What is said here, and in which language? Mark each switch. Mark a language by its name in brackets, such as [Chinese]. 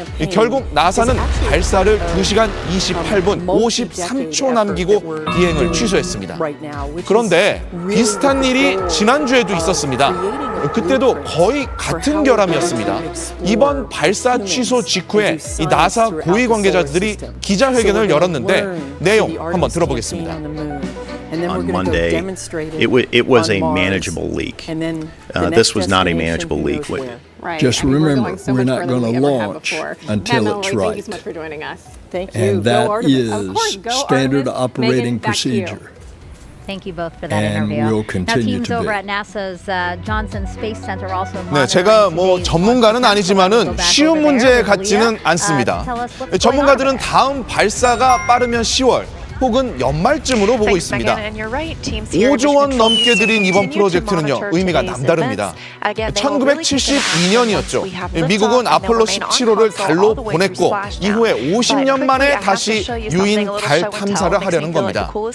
[Korean] 결국 나사는 발사를 2시간 28분 53초 남기고 비행을 취소했습니다. 그런데 비슷한 일이 지난주에도 있었습니다. 그때도 거의 같은 결함이었습니다. 이번 발사 취소 직후에 이 나사 고위 관계자들이 기자회견을 열었는데 내용 한번 들어보겠습니다. [English] On Monday, it was a manageable leak. This was not a manageable leak. Just remember, we're not going to launch until it's right. And that is standard operating procedure. Thank you both for that interview. We'll continue now, teams over at NASA's Johnson Space Center also [Korean] 네, 제가 전문가는 아니지만은 쉬운 문제 같지는 않습니다. 전문가들은 다음 발사가 빠르면 10월 혹은 연말쯤으로 보고 있습니다. 5조 원 넘게 들인 이번 프로젝트는요, 의미가 남다릅니다. 1972년이었죠. 미국은 아폴로 17호를 달로 보냈고 이후에 50년 만에 다시 유인 달 탐사를 하려는 겁니다.